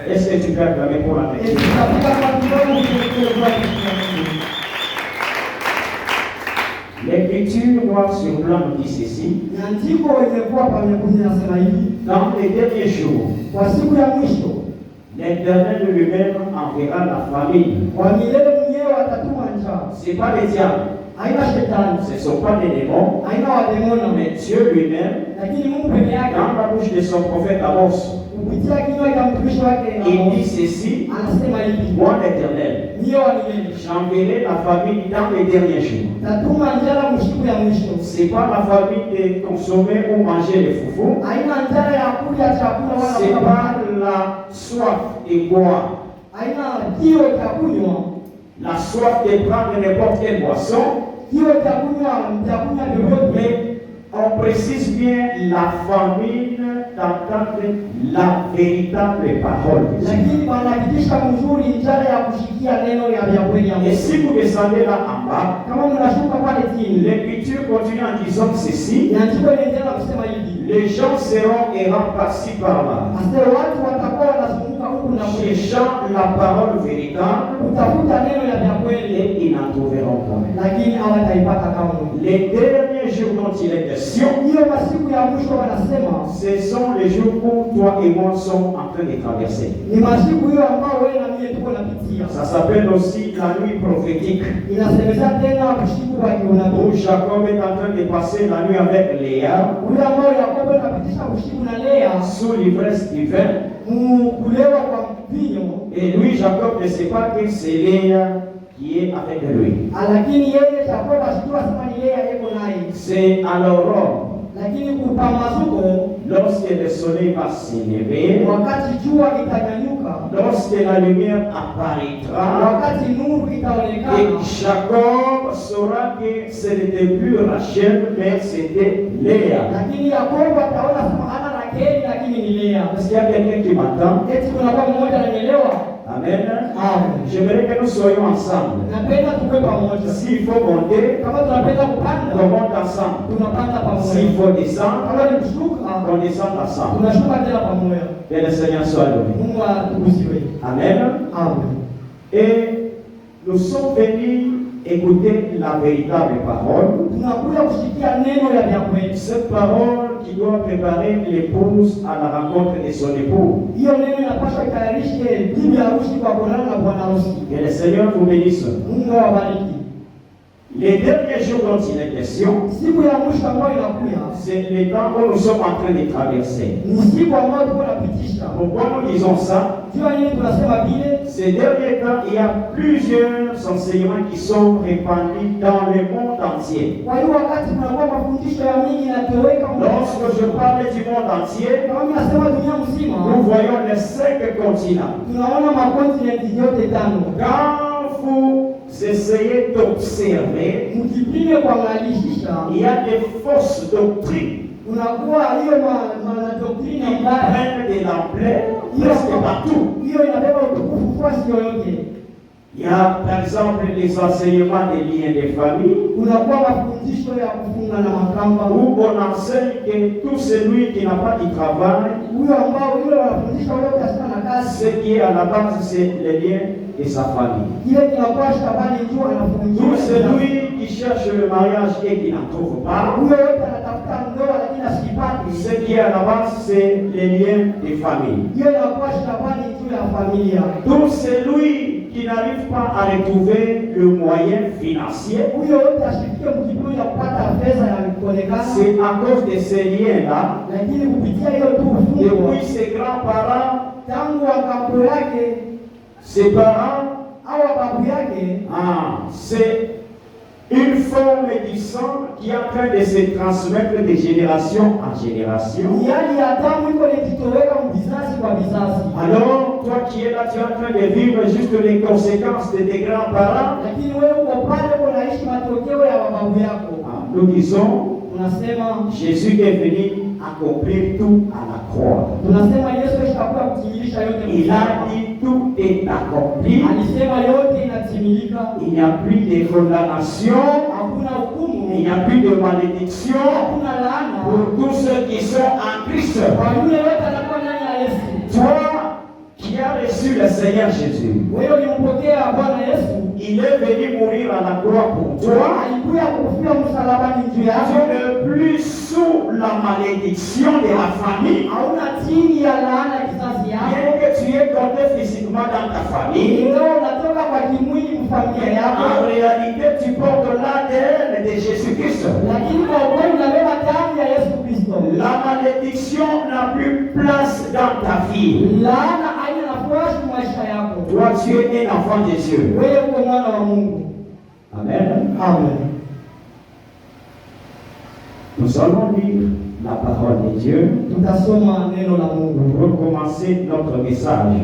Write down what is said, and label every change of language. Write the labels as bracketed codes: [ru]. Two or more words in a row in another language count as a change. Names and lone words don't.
[fr] Est-ce que tu peux acclamer pour la métier? L'écriture noir sur blanc nous dit ceci. Dans les derniers jours, les l'Éternel lui-même enverra la famine. [sw] Kwa milele mwenyewe atatuma njaa. [fr] Ce n'est pas les diables, [sw] Haina shetani, [fr] ce ne sont pas des démons, [sw] haina wademoni, [fr] mais Dieu lui-même, [sw] lakini Mungu peke yake [fr] dans la bouche de son prophète Amos, [sw] kupitia kinywa cha mtumishi wake [fr] il dit ceci: [sw] anasema hivi, [fr] moi l'Éternel, [sw] niyo wa milele [fr] j'enverrai la famine dans les derniers jours. [sw] tatuma njala mshiku ya mwisho. [fr] C'est pas la famine de consommer ou manger les foufous. [sw] Haina njala ya kula chakula [fr] C'est [sw] wala [fr] pas la soif de boire, [sw] haina kio cha kunywa, [fr] la soif de prendre n'importe quelle boisson. [sw] kio cha kunywa vyovyote. [fr] Mais on précise bien la famine d'entendre la véritable parole de Dieu. [sw] Lakini wanahakikisha mzuri njala ya kushikia neno ya kweli ya [fr] Et [sw] Mungu. [fr] si vous descendez là en bas, [sw] Kama mnashuka pale chini, [fr] l'Écriture continue en disant ceci: [sw] inaandikwa inaendelea kusema hivi, [fr] les gens seront errants par-ci par-là, [sw] hasa watu watakuwa wanazunguka huku na kule [fr] cherchant la parole véritable, [sw] kutafuta neno ya kweli, [fr] et ils n'en trouveront pas. [sw] lakini hawataipata kamwe. [fr] Les derniers jours dont il est question, [sw] Hiyo masiku ya mwisho wanasema [fr] ce sont les jours où toi et moi sommes en train de traverser. [sw] ni masiku hiyo ambao wewe na mimi tuko napitia. [fr] Ça s'appelle aussi la nuit prophétique, [sw] Inasemekana tena usiku wa [fr] où [sw] kiunabii, [fr] Jacob est en train de passer la nuit avec Léa [sw] ule ambao Yakobo anapitisha usiku na Lea [fr] sous l'ivresse du vin. [sw] kulewa kwa vinyo, [fr] Et lui, Jacob, ne sait pas que c'est Léa qui est avec lui. [sw] lakini yeye Yakobo asijua sema ni Lea yuko naye, [fr] C'est à l'aurore, [sw] lakini kupambazuko, [fr] lorsque le soleil va s'élever, [sw] wakati jua itanyanyuka, [fr] lorsque la lumière apparaîtra, [sw] wakati nuru [fr] et [sw] itaonekana, [fr] Jacob saura que ce n'était plus Rachel, mais c'était Léa. [sw] lakini Yakobo ataona kama hana Rakeli, lakini ni Lea. [fr] Est-ce qu'il y a quelqu'un qui m'entend? [sw] Eti kuna kwa mmoja ananielewa? [fr] Amen. [sw] Amen. [fr] J'aimerais que nous soyons ensemble. [sw] Napenda tukue pamoja. [fr] S'il faut monter, [sw] Kama tunapenda kupanda, [fr] on monte ensemble. [sw] tunapanda [fr] S'il [sw] pamoja. [fr] faut descendre, [sw] Kama ni kushuka, [fr] on descend ensemble. [sw] tunashuka tena pamoja. [fr] Que le Seigneur soit loué. [sw] Mungu atukuziwe. [fr] Amen. [sw] Amen. [fr] Et nous sommes venus écouter la véritable parole. [sw] Tunakuja kusikia neno ya kweli. [fr] Cette parole qui doit préparer l'épouse à la rencontre de son époux. [sw] Hiyo neno inapaswa itayarishe bibi harusi kwa kuonana na bwana harusi. [fr] Que le Seigneur vous bénisse. [sw] Mungu awabariki. [fr] Les derniers jours dont il est question, [sw] Siku ya mwisho ambayo inakuja [fr] c'est le temps où nous sommes en train de traverser. [sw] ni siku ambayo tuko napitisha. [fr] Pourquoi nous disons ça? [sw] Jua nini tunasema vile? [fr] Ces derniers temps, il y a plusieurs enseignements qui sont répandus dans le monde entier. [sw] Kwa hiyo wakati kunakuwa mafundisho ya mingi yanatoweka. [fr] Lorsque je parle du monde entier, [sw] Kama mimi nasema dunia mzima, [fr] nous voyons les 5 continents. [sw] tunaona makontinenti yote tano. [fr] Quand vous essayez d'observer, [sw] Mkipime kuangalisha, [fr] il y a des fausses doctrines [sw] unakuwa hiyo doktrina [fr] qui [sw] mbaya, [fr] prennent de l'ampleur presque partout. [sw] hiyo inabeba utukufu fasi yoyote. [fr] Il y a par exemple les enseignements des liens de famille, [sw] Unakuwa mafundisho ya kufunga na makamba, [fr] où on enseigne que tout celui qui n'a pas de travail, [sw] huyo ambao yule wanafundisha wale kasika na kazi, [fr] ce qui est à la base, c'est le lien de sa famille. [sw] kile kinakuwa shabani juu [fr] Tout [sw] anafungiwa. [fr] celui qui cherche le mariage et qui n'en trouve pas, [sw] Huyo yote anatafuta ndoa lakini asipati, [fr] ce qui est à la base, c'est le lien de famille. [sw] hiyo inakuwa shabani juu ya familia. [fr] Tout celui qui n'arrive pas à retrouver le moyen financier, [sw] Huyo yote ashikie mkipimo ya kupata pesa ya kuonekana, [fr] c'est à cause de ces liens-là, [sw] lakini kupitia hiyo tu ufungwa [fr] depuis ses grands-parents, [sw] tangu wakambo yake [fr] ses parents, [sw] au babu yake, [fr] c'est une forme du sang qui est en train de se transmettre de génération en génération. [sw] hali ya damu iko ikitoweka mvizazi kwa vizazi. [fr] Alors, toi qui es là, tu es en train de vivre juste les conséquences de tes grands-parents. [sw] Lakini wewe uko pale unaishi matokeo ya babu yako. [fr] Nous disons, [sw] Tunasema [fr] Jésus est venu accomplir tout à la croix. [sw] Yesu alishakuwa kutimilisha yote. [fr] Il a dit tout est accompli. [sw] Alisema yote inatimilika. [fr] Il n'y a plus de condamnation. [sw] Hakuna hukumu. [fr] Il n'y a plus de malédiction [sw] Hakuna laana. [fr] pour tous ceux qui sont en Christ. [sw] Kwa yule yote anakuwa ndani ya Yesu. [fr] Toi qui as reçu le Seigneur Jésus, [sw] Wewe ulimpokea Bwana Yesu. [fr] il est venu mourir à la croix pour toi. [sw] Alikuja kufia msalabani juu [fr] Tu [sw] yako. [fr] n'es plus sous la malédiction de la famille. [sw] Hauna chini ya laana ya kizazi [fr] Bien [sw] yako. [fr] que tu es donné physiquement dans ta famille, [sw] ingawa unatoka kwa kimwili mfamilia yako, [fr] en réalité tu portes l'ADN de Jésus-Christ. [sw] lakini kwa ukweli unabeba damu ya Yesu Kristo. [fr] La malédiction n'a plus place dans ta vie. [sw] Laana haina nafasi maisha yako. [fr] Toi, tu es un enfant de Dieu. [sw] Wewe uko mwana wa Mungu. [fr] Amen. [sw] Amen. [fr] Nous allons lire la parole de Dieu [sw] Tutasoma neno la Mungu. [fr] pour commencer notre message.